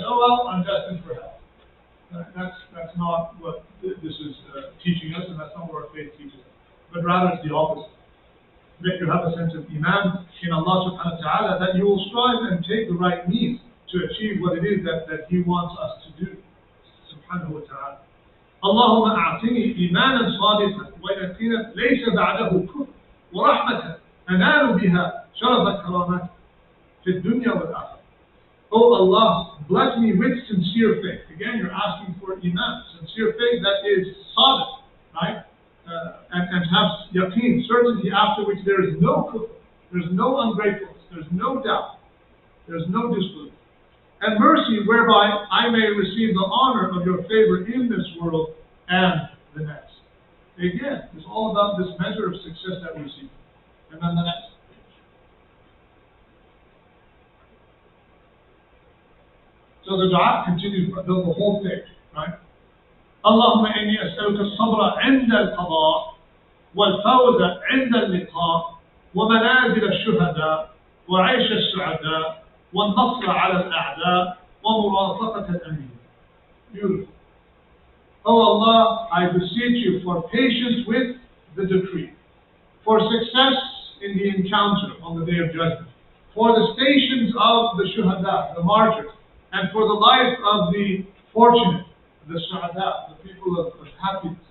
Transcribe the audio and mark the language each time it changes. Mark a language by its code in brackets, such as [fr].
[en] Oh, well, I'm destined for hell. That's not what this is teaching us, and that's not what our faith teaches us. But rather, it's the opposite. That you have a sense of iman in Allah subhanahu wa ta'ala, that you will strive and take the right means to achieve what it is that He wants us to do. Subhanahu wa ta'ala. [ar] اللهم أعطني إيمانا صادقا ويقينا ليس بعده كفر ورحمة أنال بها شرف الكرامات في الدنيا والآخرة. [en] Oh Allah, bless me with sincere faith. Again, you're asking for iman, sincere faith that is solid, right? And have yaqeen, certainty after which there is no kufr, there's no ungratefulness, there's no doubt, there's no disbelief. And mercy whereby I may receive the honor of your favor in this world and the next. Again, it's all about this measure of success that we see. And then the next. So the dua continues the whole page, right? [ar] اللهم إني أسألك الصبر عند القضاء والفوز عند اللقاء ومنازل الشهداء وعيش السعداء والنصر على الأعداء ومرافقة الأنبياء. [en] Beautiful. Oh Allah, I beseech you for patience with the decree, for success in the encounter on the day of judgment, for the stations of the shuhada, the martyrs, and for the life of the fortunate, the su'ada, the people of happiness.